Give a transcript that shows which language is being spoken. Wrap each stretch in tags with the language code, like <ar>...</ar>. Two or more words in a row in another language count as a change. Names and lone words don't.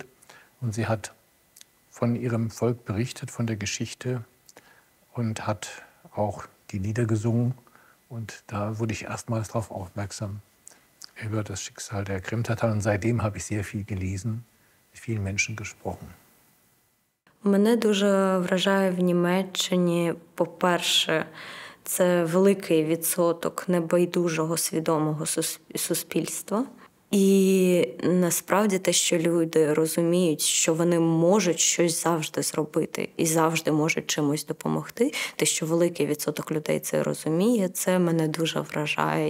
<de>Und sie hat von ihrem Volk berichtet, von der Geschichte und hat auch die Lieder gesungen. Und da wurde ich erstmals darauf aufmerksam, über das Schicksal der Krimtataren. Und seitdem habe ich sehr viel gelesen, mit vielen Menschen gesprochen.</de> <uk>Мене дуже вражає в Німеччині, по-перше, це великий відсоток небайдужого свідомого суспільства. І насправді те, що люди розуміють, що вони можуть щось завжди зробити і завжди можуть чимось допомогти, те, що великий відсоток людей це розуміє, це мене дуже вражає.</uk>